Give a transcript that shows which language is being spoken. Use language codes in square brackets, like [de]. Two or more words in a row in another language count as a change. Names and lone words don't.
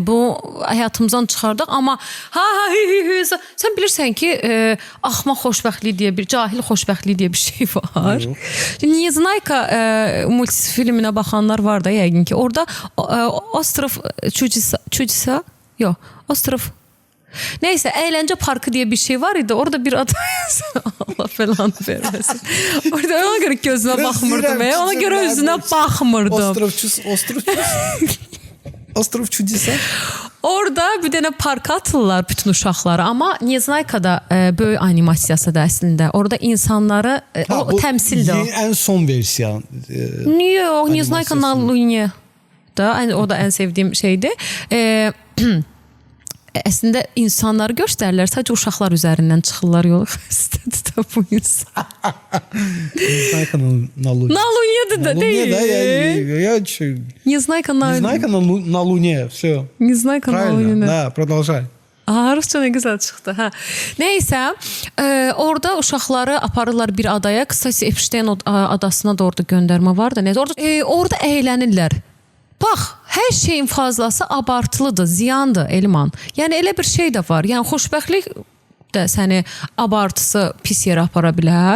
[az] Bu həyatımızdan çıxardıq, amma sən bilirsən ki, axmaq xoşbəxtlik deyə cahil xoşbəxtlik deyə bir şey var. Neznayka multifilminə baxanlar var da yəqin ki, orada Ostrov Çudisa, yox, Ostrov neyse, əyləncə parkı diye bir şey var idi. [tr] Orada bir adam Allah falan vermesin. Orada ona göre gözüne bakmırdım. Ona göre yüzüne bakmırdım. [az] Ostrov Çudisa. Orada bir dənə parka atırlar bütün uşaqları. Amma Neznayka'da böyük animasiyası da əslində. Orada insanları o təmsildir o. [tr] En son versiyon. [az] Yox, [tr] Neznayka na Lunie da, o da en sevdiğim şeydi. [az] Əslində insanları göstərirlər, sadəcə uşaqlar üzərindən çıxırlar yolu xəstədir bu insan. Neznayka na Lunie. [tr] Na Lunie'dir da değil. [ru] Незнайка на Луне, все. Незнайка на Луне. Да, продолжай. [az] Rusça ne güzel çıxdı. Neysə, orada uşaqları aparırlar bir adaya. Kısacası Epstein adasına da orada göndərmə var da. Orada əylənirlər. Bax, hər şeyin fazlası abartılıdır, ziyandır Elman. Yəni elə bir şey də var. Yəni xoşbəxtlik də səni abartısı pis yerə apara bilər.